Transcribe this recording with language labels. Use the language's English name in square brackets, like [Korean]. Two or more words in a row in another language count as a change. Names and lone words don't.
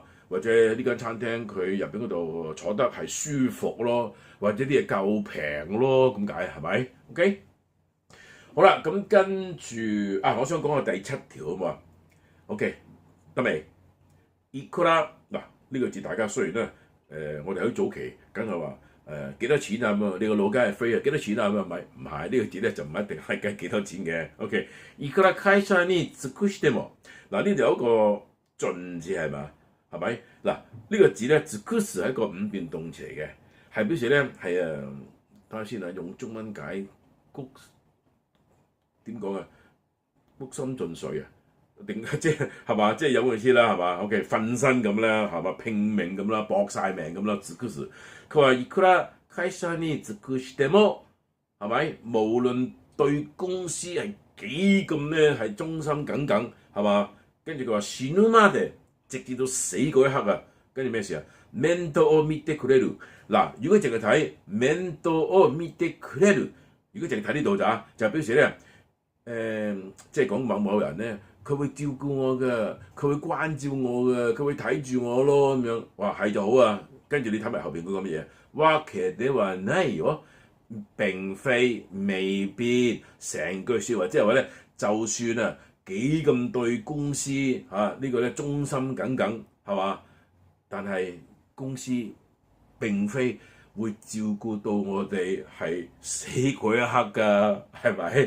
[Cantonese] 或者呢間餐廳佢入邊嗰度坐得係舒服咯，或者啲嘢夠平咯，咁解係咪 ？OK， 好啦，咁跟住我想講個第7條啊嘛。OK， 得未？いくら嗱呢個字大家雖然咧我哋喺早期梗係話幾多錢啊咁啊，你個腦筋係飛啊，幾多錢啊咁啊，唔係呢個字咧就唔一定係計幾多錢嘅。OK， [Japanese] いくら會社に尽くしても [Cantonese] 嗱呢度有一個盡字係嘛？係咪？嗱呢個字咧，尽くす係一個5變動詞嚟嘅，係表示咧係睇下先啊，用中文解谷點講啊？谷心盡瘁啊？定即係係嘛？即係有個意思啦，係嘛 ？OK， 瞓身咁啦，係嘛？拼命咁啦，搏晒命咁啦，尽くす。佢話 [Japanese] いくら會社に尽くしても [Cantonese] 係咪？無論對公司係幾咁咧係忠心耿耿係嘛？跟住佢話 [Japanese] 死ぬまで [Cantonese] 直至到死嗰一刻啊，跟住咩事啊？ [Japanese] 面倒を見てくれる嗱， [Cantonese] 如果淨係睇 [Japanese] 面倒を見てくれる， [Cantonese] 如果淨係睇呢度咋，就表示咧即係講某人咧，佢會照顧我嘅，佢會關照我嘅，佢會睇住我咯咁樣，哇係就好啊！跟住你睇埋後邊嗰個乜嘢？ [Japanese] わけではないよ， [Cantonese] 並非未必成句説話，即係話咧，就算啊幾咁對公司呢個咧忠心耿耿係嘛，但係公司並非會照顧到我哋係死嗰一刻㗎，係咪？